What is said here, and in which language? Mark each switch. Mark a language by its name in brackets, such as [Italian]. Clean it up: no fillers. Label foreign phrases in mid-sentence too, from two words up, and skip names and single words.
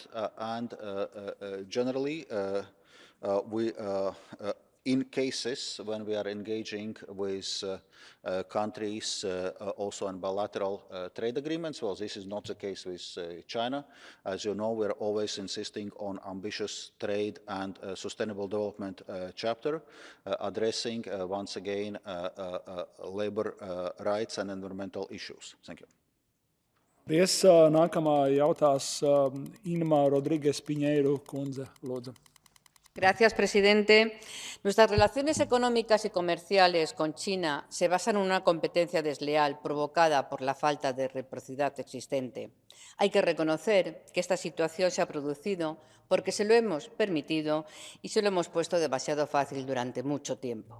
[English] And generally, in cases when we are engaging with countries also on bilateral trade agreements, well, this is not the case with China. As you know, we're always insisting on ambitious trade and sustainable development chapter, addressing, once again, labor rights and environmental issues. Thank you. [Latvian] Paldies. Nākamā jautās Inma Rodriguez Piñeiro kundze, lūdzu. [Spanish] Gracias, presidente. Nuestras relaciones económicas y comerciales con China se basan en una competencia desleal provocada por la falta de reciprocidad existente. Hay que reconocer que esta situación se ha producido porque se lo hemos permitido y se lo hemos puesto demasiado fácil durante mucho tiempo.